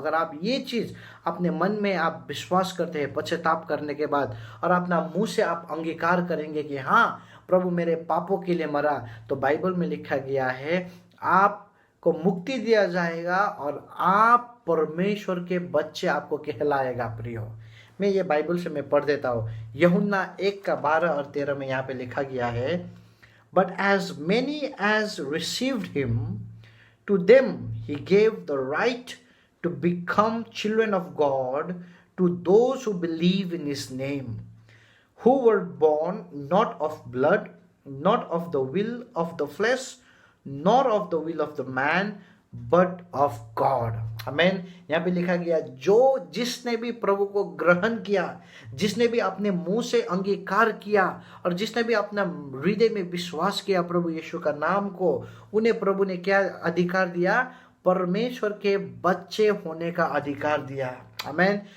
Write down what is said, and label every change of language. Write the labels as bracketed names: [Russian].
[Hindi] अगर आप ये चीज अपने मन में आप विश्वास करते हैं पश्चाताप करने के बाद और अपना मुंह से आप अंगीकार करेंगे कि हाँ प्रभु मेरे पापों के लिए मरा, तो बाइबल में लिखा गया है आपको मुक्ति दिया जाएगा और आप परमेश्वर के बच्चे आपको कहलाएगा प्रियो। मैं ये बाइबल से मैं पढ़ देता हूँ। यूहन्ना 1:12 और 13 में यहाँ पे लिखा गया है, [English] But as many as received him, to them he gave the right to become children of God, to those who believe in his name, who were born not of blood, not of the will of the flesh, nor of the will of the man, but of God. [Hindi] आमीन। यहाँ पे लिखा गया जिसने भी प्रभु को ग्रहण किया, जिसने भी अपने मुंह से अंगीकार किया और जिसने भी अपना हृदय में विश्वास किया प्रभु यीशु का नाम को, उन्हें प्रभु ने क्या अधिकार दिया, परमेश्वर के बच्चे होने का अधिकार दिया। आमीन।